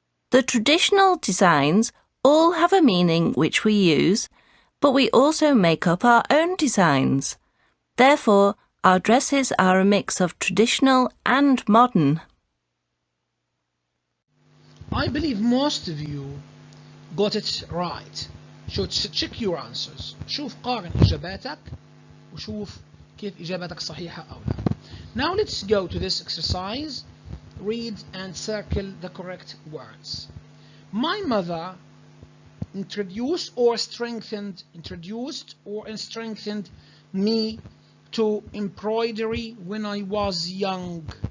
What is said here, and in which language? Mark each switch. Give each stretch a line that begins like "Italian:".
English: The traditional designs all have a meaning which we use, but we also make up our own designs. Therefore, our dresses are a mix of traditional and modern. I believe most of you got it right. So check your answers.
Arabic: شوف قارن إجاباتك وشوف كيف إجاباتك صحيحة أو لا.
English: Now let's go to this exercise. Read and circle the correct words. My mother introduced or strengthened me to embroidery when I was young.